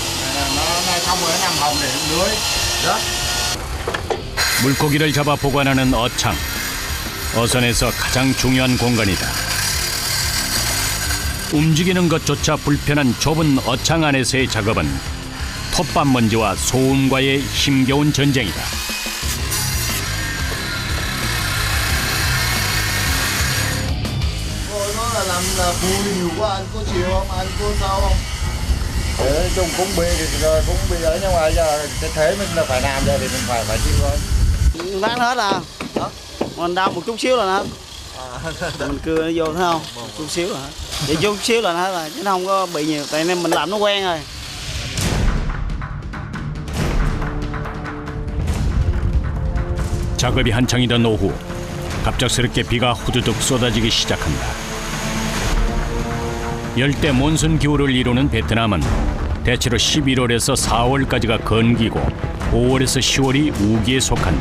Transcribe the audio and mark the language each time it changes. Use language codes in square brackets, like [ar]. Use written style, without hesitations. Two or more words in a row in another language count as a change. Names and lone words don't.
[vi] nó xong rồi nó nằm hồng để lưới đó. [ko] 물고기를 잡아 보관하는 어창. 어선에서 가장 중요한 공간이다. 움직이는 것조차 불편한 좁은 어창 안에서의 작업은 톱밥 먼지와 소음과의 힘겨운 전쟁이다. [vi] Nó là làm là vui nhiều quá, anh có chịu không, anh có sao không? Nói chung cũng bị rồi cũng bị ở nhưng mà giờ cái thế mình là phải làm rồi thì mình phải chịu thôi. Bán hết à? Mình đau một chút xíu là hết. Mình cưa nó vô thấy không? Một chút xíu là hết. Vậy chút xíu là hết rồi, chứ nó không có bị nhiều. Tại nên mình làm nó quen rồi. [ko] 작업이 한창이던 오후, 갑작스럽게 비가 후두둑 쏟아지기 시작한다. 열대 몬순 기후를 이루는 베트남은 대체로 11월에서 4월까지가 건기고 5월에서 10월이 우기에 속한다.